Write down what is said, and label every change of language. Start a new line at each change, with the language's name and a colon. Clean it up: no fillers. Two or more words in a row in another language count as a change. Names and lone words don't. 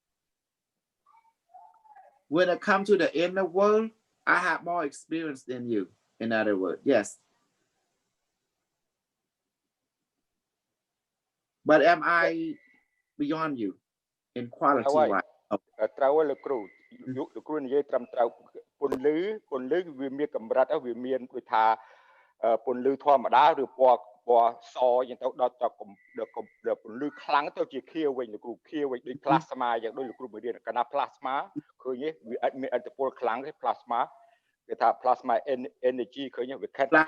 English: When it comes to the inner world, I have more experience than you. In other words, yes. But am I beyond you in quality wise?
Khmer: ត្រូវលោកគ្រូលោកគ្រូនិយាយត្រឹមត្រូវពន្លឺវាមានកម្រិតវាមានដូចថាពន្លឺធម្មតាឬពណ៌សយ៉ាងទៅដល់ពន្លឺខ្លាំងទៅជាខៀវវិញលោកគ្រូខៀវវិញដូច plasma យ៉ាងដូចលោកគ្រូបង្រៀនកណ្ដា plasma ឃើញទេវាអត់មានឥទ្ធិពលខ្លាំងទេ plasma គេថា
English: plasma energy
Khmer: ឃើញទេវាខាត់